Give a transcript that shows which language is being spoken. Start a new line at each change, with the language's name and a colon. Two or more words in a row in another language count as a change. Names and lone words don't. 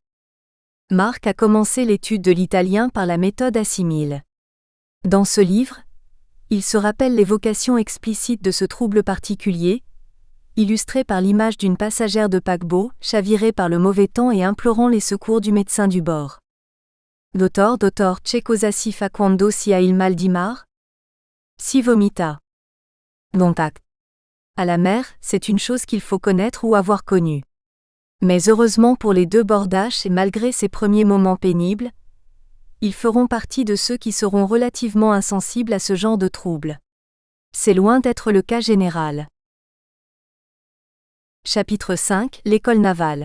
French: Marc a commencé l'étude de l'italien par la méthode assimile. Dans ce livre, il se rappelle l'évocation explicite de ce trouble particulier, illustré par l'image d'une passagère de paquebot, chavirée par le mauvais temps et implorant les secours du médecin du bord.
Italian: Dottor, c'è cosa si fa quando si ha il mal di mar? Si vomita.
French: Contact. À la mer, c'est une chose qu'il faut connaître ou avoir connue. Mais heureusement pour les deux bordaches et malgré ces premiers moments pénibles, ils feront partie de ceux qui seront relativement insensibles à ce genre de troubles. C'est loin d'être le cas général. Chapitre 5 L'école navale.